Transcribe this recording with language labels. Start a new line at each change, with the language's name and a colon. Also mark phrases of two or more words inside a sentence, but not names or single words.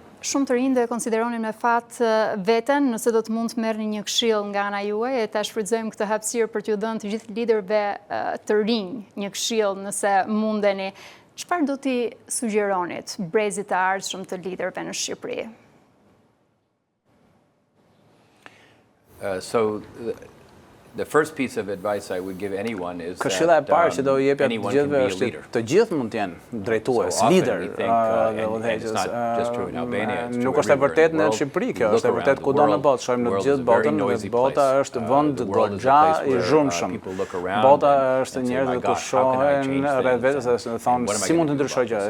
Albanian: Shumë të rinj e konsideronin me fat veten, nëse do të mund të merrni një këshill nga ana juaj e ta shfrytëzojmë këtë hapësirë për t'ju dhënë të gjithë liderëve të rinj një këshill nëse mundeni. Çfarë do t'i sugjeronit brezit të ardhshëm të liderëve në Shqipëri?
English: The first piece of advice I would give anyone is
Albanian: Këshilla e parë që do i jepja të gjithëve është të gjithë mund të jenë drejtues, lider dhe udhëheqës. Nuk është e vërtet në Shqipëri kjo, është e vërtet kudo në botë. Shohim në të gjithë botën, dhe bota është vend goxha i zhurmshëm. Bota është njerëz që shohin rreth vetes dhe thonë si mund të ndryshojë gjërat.